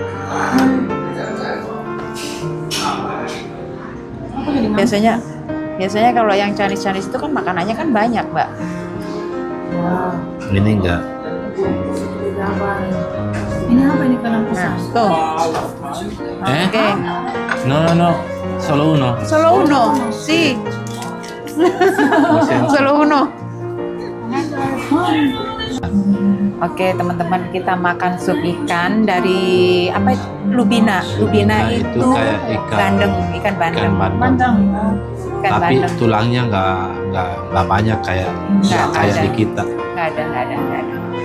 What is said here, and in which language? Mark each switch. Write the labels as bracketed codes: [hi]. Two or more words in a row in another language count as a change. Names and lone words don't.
[id] Aku jadi ngantuk. Biasanya kalau yang Chinese itu kan makanannya kan banyak, Mbak. Ini enggak. Ini apa ini kalian Nah, pesan? tuh. Oke. [es] No. Solo uno. Solo uno. Si. Solo uno. [id] Oke teman-teman, kita makan sup ikan dari apa itu? Lubina. Lubina Lubina itu itu kayak ikan bandeng, ikan bandeng. Bandeng. Ikan tapi bandeng. tulangnya nggak banyak kayak Nggak kayak ada. di kita. Nggak ada.